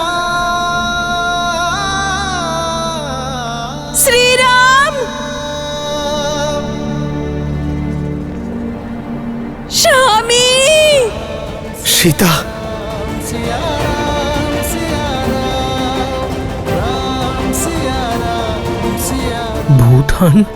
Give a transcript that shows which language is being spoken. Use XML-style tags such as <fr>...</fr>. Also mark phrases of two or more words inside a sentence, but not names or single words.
<bn>শ্রীরাম! স্বামী! সীতা!</bn> <hi>सिया राम, सिया राम, सिया।</hi> <bn>ভূটান?</bn>